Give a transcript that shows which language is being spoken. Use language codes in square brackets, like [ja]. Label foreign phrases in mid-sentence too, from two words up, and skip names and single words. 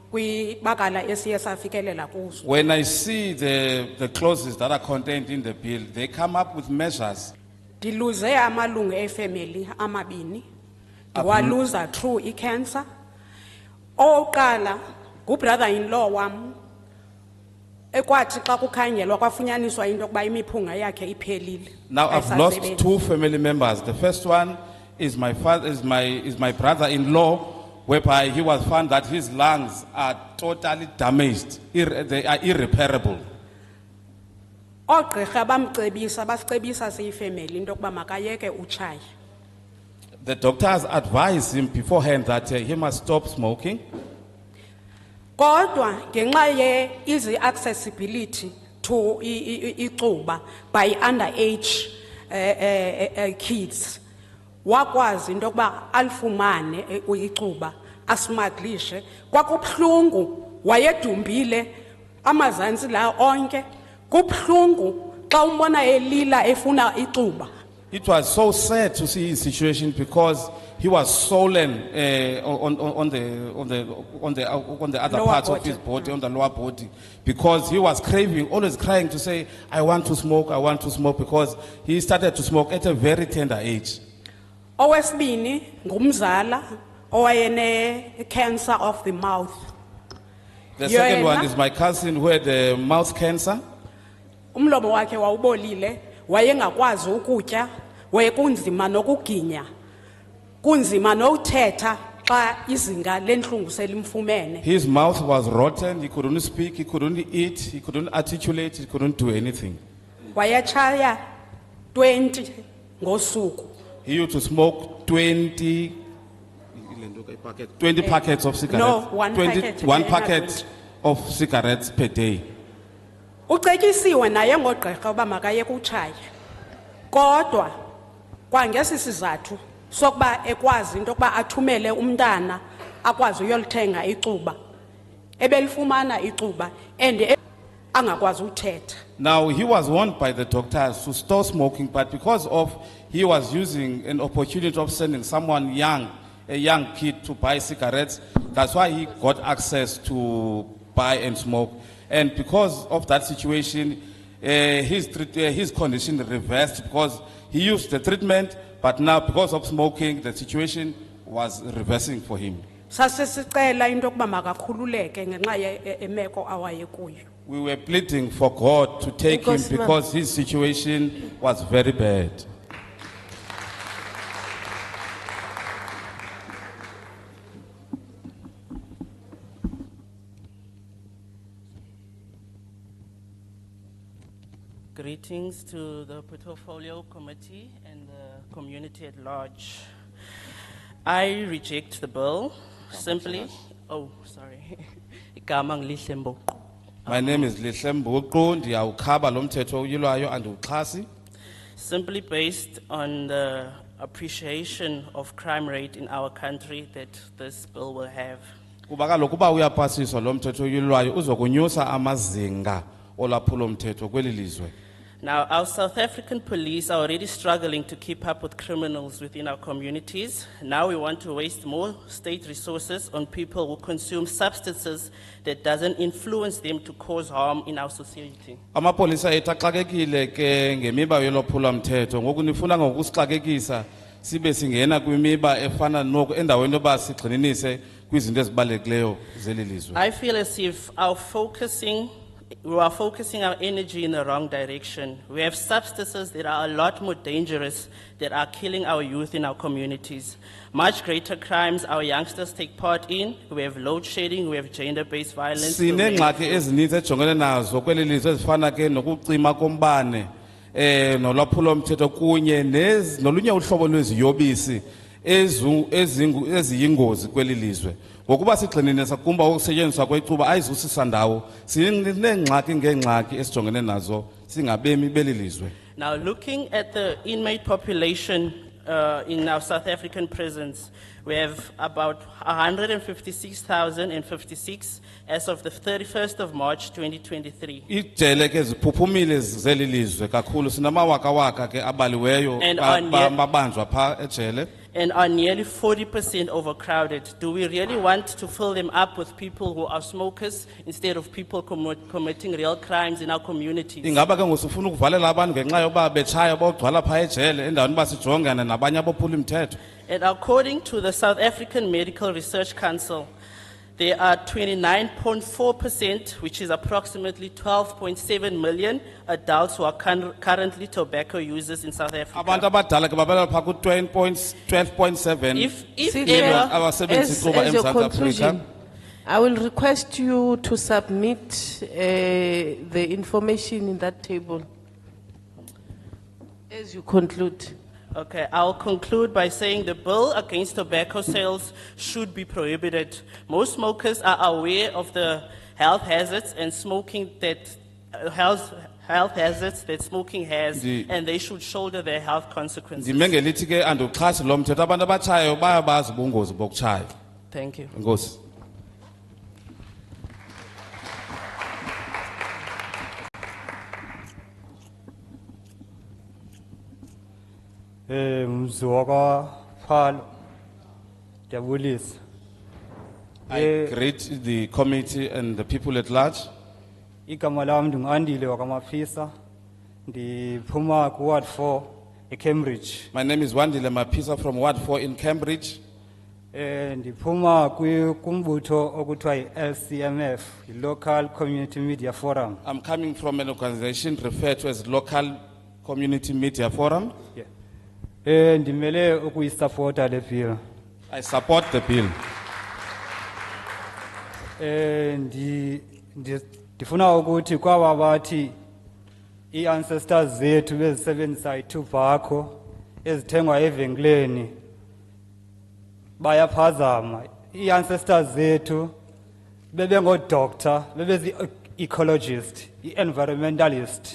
[en] When I see the clauses that are contained in the bill, they come up with measures. [xh] Ndiluze amalungu efamily amabini. Ndiwaluza [en] through cancer. [xh] Oqala ngubrother-in-law wam ekwathi xa kukhangelwa kwafunyaniswa into yokuba imiphunga yakhe iphelile. [en] Now I've lost two family members. The first one is my brother-in-law, whereby he was found that his lungs are totally damaged. They are irreparable. [xh] Oogqirha bamcebisa basicebisa siyifemeli into yokuba makayeke utshaya. [en] The doctors advised him beforehand that he must stop smoking. [xh] Kodwa ngenxa ye [en] easy accessibility to icuba by underage kids, [xh] wakwazi into yokuba alifumane icuba asmaglishe. Kwakubhlungu, wayedumbile amazantsi la onke. Kubhlungu xa umbona elila efuna icuba. [en] It was so sad to see his situation because he was swollen on the other Lower parts of body. his body, on the lower body, because he was craving, always crying to say, I want to smoke, because he started to smoke at a very tender age. [xh] Owesibini ngumzala owayene [en] cancer of the mouth. The second one [xh] Yena- [en] is my cousin who had mouth cancer. [xh] Umlomo wakhe wawubolile, wayengakwazi ukutya, wayekunzima nokuginya. Kunzima nothetha xa izinga lenhlungu selimfumene. [en] His mouth was rotten, he couldn't speak, he couldn't eat, he couldn't articulate, he couldn't do anything. [xh] Wayechaya 20 ngosuku. [en] He used to smoke 20 packets of cigarettes. No, one packet. One packet of cigarettes per day. [xh] Ucetyisiwe naye ngogqirha uba makayeke utshaya. Kodwa kwangesi sizathu sokuba ekwazi into yokuba athumele umntana akwazi uyolithenga icuba. Ebelifumana icuba and angakwazi uthetha. [en] Now, he was warned by the doctors to stop smoking, but because of he was using an opportunity of sending someone young, a young kid to buy cigarettes, that's why he got access to buy and smoke. And because of that situation, his condition reversed because he used the treatment, but now because of smoking, the situation was reversing for him. [xh] Sasesicela into yokuba makakhululeke ngenxa yemeko awayekuyo. [en] We were pleading for God to take him [xh] Enkosi, ma'am. [en] because his situation was very bad. Greetings to the Portfolio Committee and the community at large. I reject the bill simply. Oh, sorry. [xh] Igama ngilihle Mboqo. [en] My name is [xh] Lihlembulqu, ndiyawukhaba lo mthetho uyilwayo andiwuxhasi. [en] Simply based on the appreciation of crime rate in our country that this bill will have. [xh] Kuba kaloku uba uyapasiswa lo mthetho uyilwayo uzokunyusa amazinga olwaphulo mthetho kweli lizwe. [en] Now, our South African police are already struggling to keep up with criminals within our communities. Now we want to waste more state resources on people who consume substances that doesn't influence them to cause harm in our society. [xh] Amapolisa ethu axakekile ke ngemiba yolwaphulo mthetho ngoku nifuna ngokusixakekisa sibe singena kwimiba efana noku endaweni yoba sigxininise kwizinto ezibalulekileyo zeli lizwe. [en] I feel as if we are focusing our energy in the wrong direction. We have substances that are a lot more dangerous that are killing our youth in our communities. Much greater crimes our youngsters take part in. We have load shedding, we have gender-based violence. [xh] Sineengxaki ezininzi ejongene nazo kweli lizwe ezifana ke nokucima kombane nolwaphulo mthetho kunye nolunye uhlobo lweziyobisi eziyingozi kweli lizwe. Ngokuba sigxinene sakumba ukusetyenziswa kwecuba ayizusisa ndawo sineengxaki ngeengxaki esijongene nazo singabemi beli lizwe. [en] Now, looking at the inmate population in our South African prisons, we have about 156,056 as of the 31st of March 2023. [xh] Ijele ke ziphuphumile zeli lizwe kakhulu sinamawakawaka ke abaliweyo [en] And [xh] babanjwa pha ejele. [en] And are nearly 40% overcrowded. Do we really want to fill them up with people who are smokers instead of people committing real crimes in our communities? [xh] Ingaba ke ngosufuna ukuvalela abantu ngenxa yoba betshaya bogcwala pha ejele endaweni ba sijongane nabanye abophula imithetho. [en] And according to the South African Medical Research Council, there are 29.4%, which is approximately 12.7 million adults who are currently tobacco users in South Africa. [xh] Abantu abadala ke babelela pha ku 12.7 [en] If million ever- [xh] abasebenzisa icuba [en] as your [xh] eMzantsi Afrika. [en] conclusion, I will request you to submit the information in that table as you conclude. Okay, I'll conclude by saying the bill against tobacco sales should be prohibited. Most smokers are aware of the health hazards and smoking that health hazards that smoking has, and they should shoulder their health consequences. [xh] Ndimengelithi ke anduxhasi lo mthetho abantu abatshayayo bayabazi ubungozi bokutshaya. [en] Thank you. [xh] Enkosi. Mzwaka Phalo. Ndiyabulisa. [en] I greet the committee and the people at large. [xh] Igama lami ndingandile wakamafisa. Ndiphuma ku Ward 4 eCambridge. [en] My name is Wandile Mapisa from Ward 4 in Cambridge. [xh] Ndiphuma kumbutho okuthiwa yi-LCMF, [en] Local Community Media Forum. I'm coming from an organization referred to as Local Community Media Forum. [xh] Ndimele ukuyisupporta le bill. [en] I support the bill. [xh] Ndifuna ukuthi kwaba bathi i-ancestors zethu bezisebenzisa itobacco ezithengwa evenkileni bayaphazama. I-ancestors zethu bebengo-doctor, bebezi-ecologist, i-environmentalist.